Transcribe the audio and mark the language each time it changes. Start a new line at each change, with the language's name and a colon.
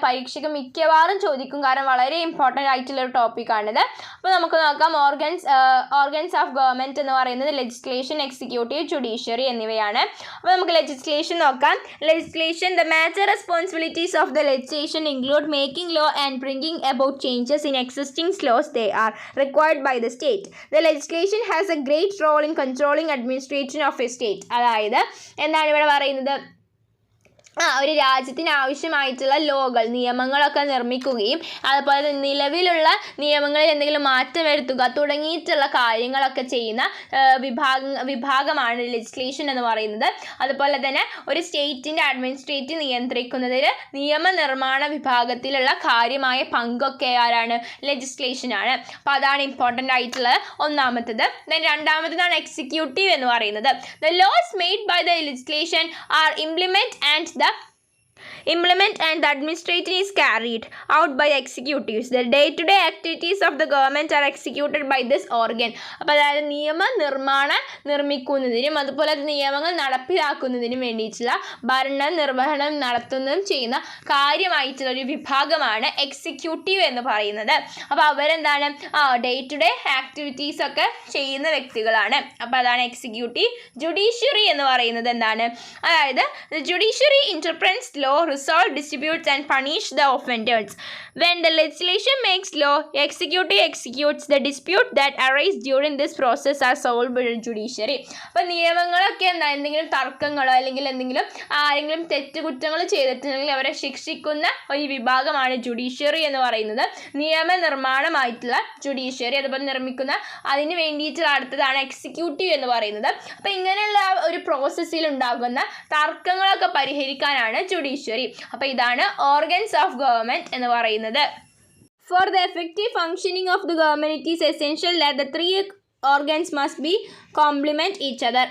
Malayalam: പരീക്ഷയ്ക്ക് മിക്കവാറും ചോദിക്കും, കാരണം വളരെ ഇമ്പോർട്ടൻ്റ് ആയിട്ടുള്ളൊരു ടോപ്പിക്കാണിത്. അപ്പോൾ നമുക്ക് നോക്കാം. ഓർഗൻസ് ഓഫ് ഗവൺമെൻറ് എന്ന് പറയുന്നത് ലെജിസ്ലേഷൻ, എക്സിക്യൂട്ടീവ്, ജുഡീഷ്യറി എന്നിവയാണ്. അപ്പോൾ നമുക്ക് ലെജിസ്ലേഷൻ നോക്കാം.
English: Legislation. The major responsibilities of the legislation include making law and bringing about changes in existing laws. They are required by the state. The legislation has a great role in controlling administration of a state.
Malayalam: അതായത് എന്താണ് ഇവിടെ പറയുന്നത്? ഒരു രാജ്യത്തിന് ആവശ്യമായിട്ടുള്ള ലോകൾ, നിയമങ്ങളൊക്കെ നിർമ്മിക്കുകയും അതുപോലെ നിലവിലുള്ള നിയമങ്ങളിൽ എന്തെങ്കിലും മാറ്റം വരുത്തുക തുടങ്ങിയിട്ടുള്ള കാര്യങ്ങളൊക്കെ ചെയ്യുന്ന വിഭാഗമാണ് ലെജിസ്ലേഷൻ എന്ന് പറയുന്നത്. അതുപോലെ തന്നെ ഒരു സ്റ്റേറ്റിൻ്റെ അഡ്മിനിസ്ട്രേറ്റീവ് നിയന്ത്രിക്കുന്നതിൽ നിയമനിർമ്മാണ വിഭാഗത്തിലുള്ള കാര്യമായ പങ്കൊക്കെ ആരാണ്? ലെജിസ്ലേഷനാണ്. അപ്പോൾ അതാണ് ഇമ്പോർട്ടൻ്റ് ആയിട്ടുള്ളത് ഒന്നാമത്തത്. ദെൻ രണ്ടാമത്തതാണ് എക്സിക്യൂട്ടീവ് എന്ന് പറയുന്നത്.
English: The laws made by the legislation are implement and the administration is carried out by executives. The day-to-day activities of the government are executed by this organ.
Malayalam: അപ്പോൾ അതായത് നിർമ്മിക്കുന്നതിനും അതുപോലെ നിയമങ്ങൾ നടപ്പിലാക്കുന്നതിനും വേണ്ടിയിട്ടുള്ള നിർവഹണം നടത്തുന്നതും ചെയ്യുന്ന കാര്യമായിട്ടുള്ള ഒരു വിഭാഗമാണ് എക്സിക്യൂട്ടീവ് എന്ന് പറയുന്നത്. അപ്പോൾ അവരെന്താണ്? ഡേ ടു ഡേ ആക്ടിവിറ്റീസ് ഒക്കെ ചെയ്യുന്ന വ്യക്തികളാണ്. അപ്പോൾ അതാണ് എക്സിക്യൂട്ടീവ്. ജുഡീഷ്യറി എന്ന് പറയുന്നത് എന്താണ്? അതായത്
English: Judiciary interprets law, resolve disputes and punish the offenders. When the legislation makes law, executive executes the dispute that arise during this process are solved by the judiciary.
Malayalam: അപ്പോൾ നിയമങ്ങളൊക്കെ എന്തെങ്കിലും തർക്കങ്ങളോ അല്ലെങ്കിൽ ആരെങ്കിലും തെറ്റുകുറ്റങ്ങൾ ചെയ്തിട്ടുണ്ടെങ്കിൽ അവരെ ശിക്ഷിക്കുന്ന ഒരു വിഭാഗമാണ് ജുഡീഷ്യറി എന്ന് പറയുന്നത്. നിയമനിർമ്മാണമായിട്ടുള്ള ജുഡീഷ്യറി അതുപോലെ നിർമ്മിക്കുന്ന അതിന് വേണ്ടിയിട്ടുള്ള അടുത്തതാണ് എക്സിക്യൂട്ടീവ് എന്ന് പറയുന്നത്. അപ്പോൾ ഇങ്ങനെയുള്ള ഒരു പ്രോസസ്സിൽ ഉണ്ടാകുന്ന തർക്കങ്ങളൊക്കെ പരിഹരിക്കാനാണ് ജുഡീഷ്യറി. അപ്പോൾ ഇതാണ് ഓർഗൻസ് ഓഫ് ഗവൺമെൻറ് എന്ന് പറയുന്നത്.
English: For the effective functioning of the government, it is essential that the three organs must be complement each other.